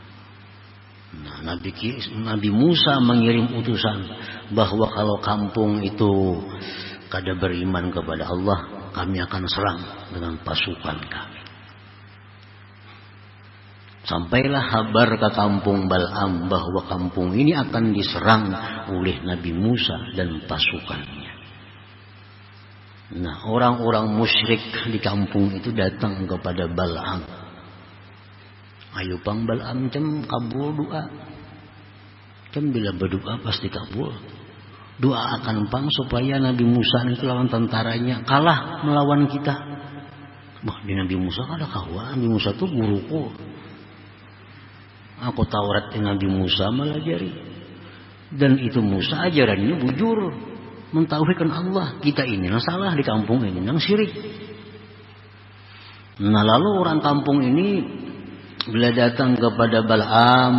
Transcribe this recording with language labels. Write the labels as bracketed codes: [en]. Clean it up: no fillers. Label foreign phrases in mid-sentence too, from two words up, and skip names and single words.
[id] Nabi Musa mengirim utusan bahwa kalau kampung itu kada beriman kepada Allah, kami akan serang dengan pasukan kami. Sampailah kabar ke kampung Bal'am bahwa kampung ini akan diserang oleh Nabi Musa dan pasukannya. Nah, orang-orang musyrik di kampung itu datang kepada Bal'am. [bjn] Ayo pang Bal'am cem kabul doa. Cem bila berdoa pasti kabul. Doa akan pang supaya Nabi Musa itu lawan tentaranya kalah melawan kita. Bah, di Nabi Musa ada kawan. [id] Nabi Musa itu guruku. [bjn] Aku Taurat Nabi Musa melajari. Dan itu Musa ajarannya bujur. [id] Mentauhidkan Allah. Kita ini yang salah di kampung ini. Yang syirik. [bjn] Nah lalu orang kampung ini bila datang kepada Bal'am.